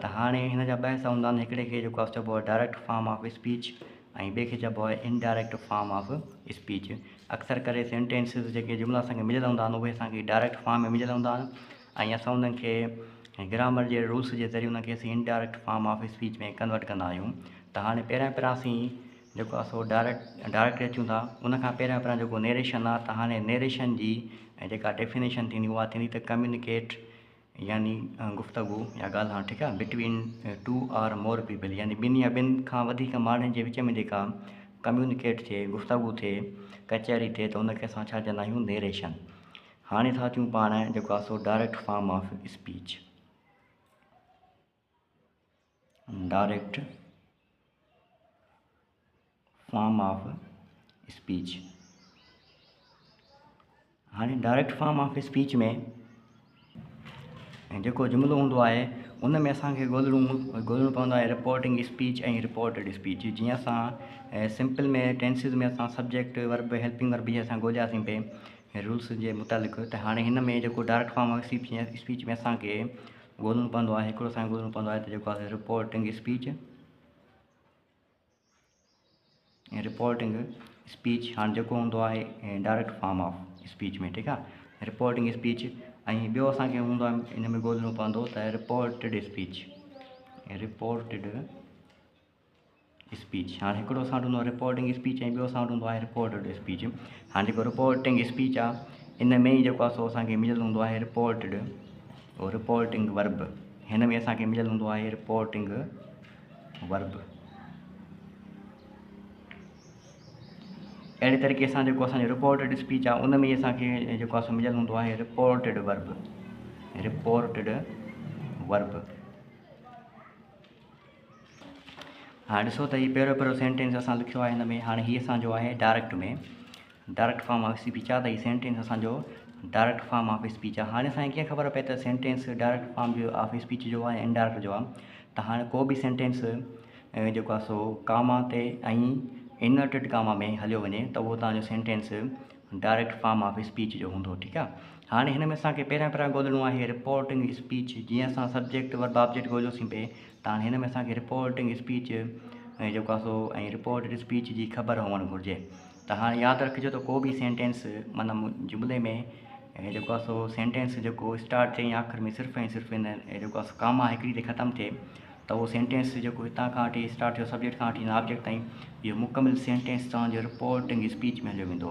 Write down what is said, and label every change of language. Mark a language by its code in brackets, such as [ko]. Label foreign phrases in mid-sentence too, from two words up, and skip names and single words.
[sd] त हाणे हिन जा ॿ हिसा हूंदा आहिनि, हिकिड़े खे जेको आहे चइबो आहे [en] direct form of speech [sd] ऐं ॿिए खे चइबो आहे [en] indirect form of speech. [sd] अक्सर करे सेंटेंसिस जेके जुमिला असांखे मिलियल हूंदा आहिनि उहे असांखे [en] direct form [sd] में मिलियल हूंदा आहिनि, ऐं असां उन्हनि खे ग्रामर जे रूल्स जे ज़रिए उनखे असीं [en] indirect form of speech [sd] में कन्वर्ट कंदा आहियूं। त हाणे पहिरियां असीं जेको आहे सो डायरेक्ट अचूं था। उनखां पहिरियां जेको नेरेशन आहे, त हाणे नेरेशन जी जेका डेफिनेशन थींदी उहा थींदी त कम्युनिकेट यानी गुफ़्तगू या ॻाल्हाइणु, ठीकु आहे, [en] between two or more people, [sd] यानी ॿिनि या ॿिनि खां वधीक माण्हुनि जे विच में जेका कम्युनिकेट थिए, गुफ़्तगू थिए, कचहरी थिए, त उनखे असां छा चवंदा आहियूं, नेरेशन। हाणे था अचूं पाण जेको आहे सो [en] direct form of speech. direct form of speech. [sd] हाणे [en] direct form of speech [sd] में जेको जुमिलो हूंदो आहे उन में असांखे ॻोल्हणो पवंदो आहे [en] reporting speech [sd] ऐं [en] reported speech. [sd] जीअं असां सिंपल में टेंसिस में असां [en] subject verb helping verb [sd] जीअं असां ॻोल्हियासीं पे रूल्स जे मुताबिक़, त हाणे हिन में जेको [en] direct form of speech [sd] में असांखे ॻोल्हणो पवंदो आहे, हिकिड़ो असांखे ॻोल्हणो पवंदो आहे त जेको आहे [en] reporting speech [sd] ऐं [en] reporting speech. [sd] हाणे जेको हूंदो आहे [en] direct form of speech [sd] में, ठीकु आहे, [en] reporting speech. [sd] ऐं ॿियो असांखे हूंदो आहे इन में ॻोल्हणो पवंदो त [en] reported speech, reported speech. [sd] हाणे हिकिड़ो असां वटि हूंदो आहे [en] reporting speech [sd] ऐं ॿियो असां वटि हूंदो आहे [en] reported speech. [sd] हाणे जेको [en] reporting speech [sd] आहे इन में ई जेको आहे सो असांखे मिलियल हूंदो आहे रिपोर्टेड और [en] reporting verb. [sd] हिन में असांखे मिलियल हूंदो आहे [en] reporting verb. [sd] अहिड़े तरीक़े सां जेको असांजो [en] reported speech [sd] आहे उन में ई असांखे जेको आहे सो मिलियल हूंदो आहे [en] reported verb, reported verb. [sd] हाणे ॾिसो त हीउ पहिरियों सेंटेंस असां लिखियो आहे हिन में। हाणे हीअ असांजो आहे डायरेक्ट में, [en] direct form of speech [sd] आहे, त हीउ सेंटेंस असांजो [en] direct form of speech [sd] आहे। हाणे असांखे कीअं ख़बर पए त सेंटेंस [en] direct form of speech [sd] जो आहे इनडायरेक्ट जो आहे, त हाणे को बि सेंटेंस जेको आहे सो कामा ते ऐं [en] inverted comma [sd] में हलियो वञे त उहो तव्हांजो सेंटेंस [en] direct form of speech [sd] जो हूंदो, ठीकु आहे। हाणे हिन में असांखे पहिरियां ॻोल्हणो आहे [en] reporting speech. [sd] जीअं असां [en] subject verb object [sd] ॻोल्हियोसीं पे, त हाणे हिन में असांखे [en] reporting speech [sd] जेको आहे सो ऐं [en] reported speech [sd] जी ख़बर हुअणु घुरिजे। त हाणे यादि रखिजो त को बि सेंटेंस माना जुमिले में जेको आहे सो सेंटेंस जेको स्टार्ट थिए या आख़िर में सिर्फ़ु ऐं सिर्फ़ु इन जेको आहे कामा हिकिड़ी ते ख़तमु थिए, त उहो सेंटेंस जेको हितां खां वठी स्टार्ट थियो सब्जेक्ट खां वठी ऑब्जेक्ट ताईं, इहो मुकमिल सेंटेंस तव्हांजो [en] reporting speech [sd] में हलियो वेंदो।